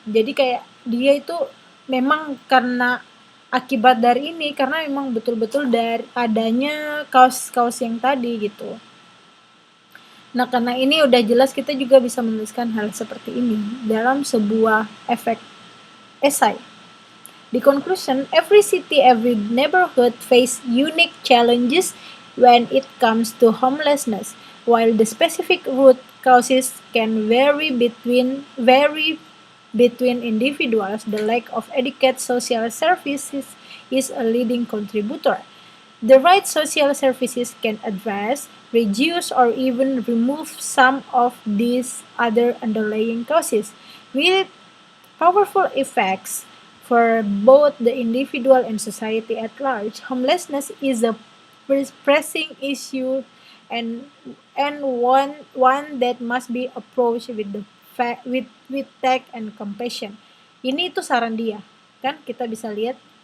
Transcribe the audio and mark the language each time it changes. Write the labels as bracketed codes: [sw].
[id] Jadi kayak dia itu memang karena akibat dari ini karena memang betul-betul dari adanya kaos-kaos yang tadi gitu. Nah, karena ini udah jelas kita juga bisa menuliskan hal seperti ini dalam sebuah efek esai. [en] The conclusion, every city, every neighborhood face unique challenges when it comes to homelessness, while the specific root causes can vary between individuals. The lack of adequate social services is a leading contributor. The right social services can address, reduce, or even remove some of these other underlying causes, with powerful effects for both the individual and society at large. Homelessness is a pressing issue and one that must be approached with tact and compassion. [id] Ini itu saran dia, kan kita bisa lihat.